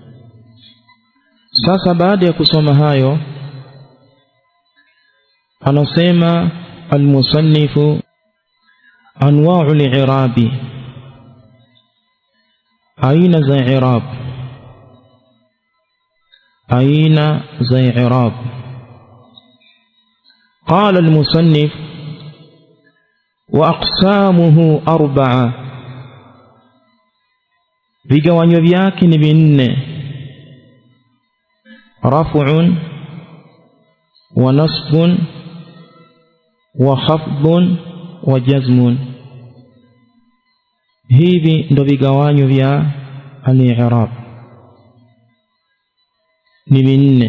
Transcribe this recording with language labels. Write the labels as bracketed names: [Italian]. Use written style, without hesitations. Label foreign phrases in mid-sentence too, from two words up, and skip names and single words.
[Swahili] Sasa baada ya kusoma hayo, anasema [Arabic] المصنف أنواع الإعراب, [Swahili] aina za i'rab, aina za i'rab. [Arabic] قال المصنف وأقسامه 4، [Swahili] vigawanyo vyake ni vinne: [Arabic] رفع ونصب وخفض وجزم. [Swahili] Hivi ndo vigawanyo vya al-i'rab, ni vinne.